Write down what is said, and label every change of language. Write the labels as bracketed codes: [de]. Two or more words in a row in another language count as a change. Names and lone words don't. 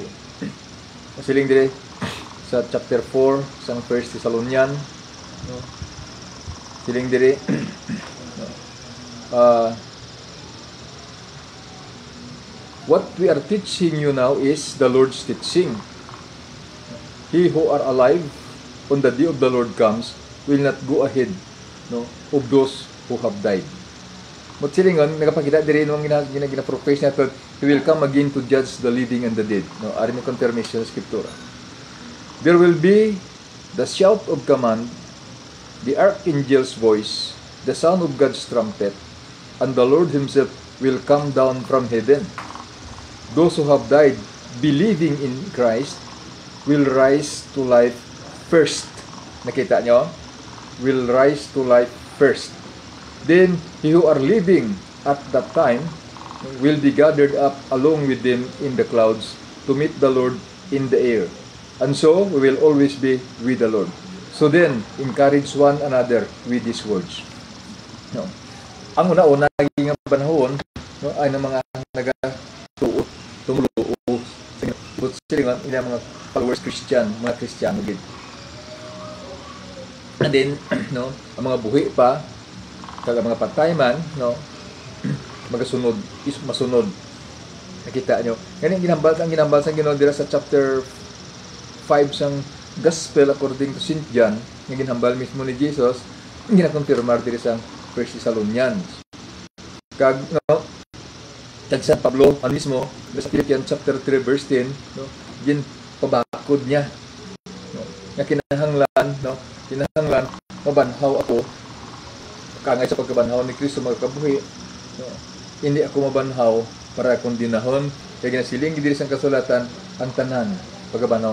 [hil] Masiling dire sa chapter 4 sang 1 Thessalonians, no? Siling dire [en] what we are teaching you now is the Lord's teaching. He who are alive on the day of the Lord comes will not go ahead, no, of those who have died. But silingon, [hil] nagapakita diri nung gina-profess nato, [en] he will come again to judge the living and the dead. [hil] No, ari ni confirmation sa Scriptura. [en] There will be the shout of command, the archangel's voice, the sound of God's trumpet, and the Lord himself will come down from heaven. Those who have died believing in Christ will rise to life first. [hil] Nakita nyo? [en] Will rise to life first. Then, he who are living at that time will be gathered up along with them in the clouds to meet the Lord in the air. And so, we will always be with the Lord. So then, encourage one another with these words. No. [hil] Ang una-una naging panahon, no, ay ng mga nagatuot, tumuluo, sila mga [en] followers Christian, [hil] mga Kristiyano din. [en] And then, [hil] no, ang mga buhi pa, kag mga patay man, no, magasunod, masunod. Nakita nyo. Ganyan ang ginambal sa Ginoo dira sa chapter 5 sang Gospel according to St. John, nga ginhambal mismo ni Jesus, ginakonfirmar diri sa 1 Thessalonians. Kag no, kag San Pablo ang mismo sa Philippians chapter 3 verse 10, no, gin pabakod niya, no, nga kinahanglan, no, kinahanglan mabanhaw ako kangay sa pagkabanhaw ni Kristo magkabuhi, no, hindi ako mabanhaw para akong dinahon kay ginasiling diri sa kasulatan ang tanan pagkabanhaw.